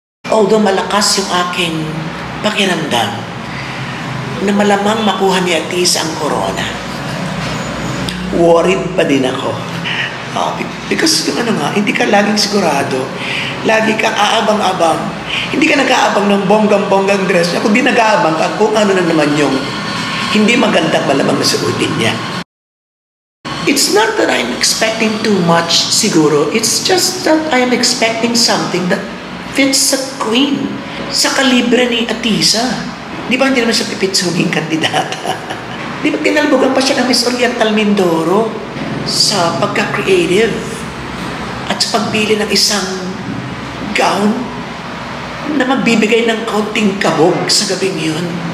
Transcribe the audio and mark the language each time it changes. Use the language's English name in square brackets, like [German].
[Filipino] Although malakas yung aking pakiramdam na malamang makuha ni Atisa ang corona, worried pa din ako. Because yung hindi ka laging sigurado. Lagi kang aabang-abang. Hindi ka nag-aabang ng bonggang-bonggang dress niya, kundi nag-aabang ka kung ano na naman yung hindi magandang malamang na suotin niya. [English] It's not that I'm expecting too much, siguro. It's just that I'm expecting something that fits sa queen. [Filipino] Sa kalibre ni Atisa. Di ba hindi naman siya pipitsuging kandidata? Di ba tinalbogan pa siya ng Miss Oriental Mindoro sa pagka-creative at sa pagbili ng isang gown na magbibigay ng kaunting kabog sa gabing yun.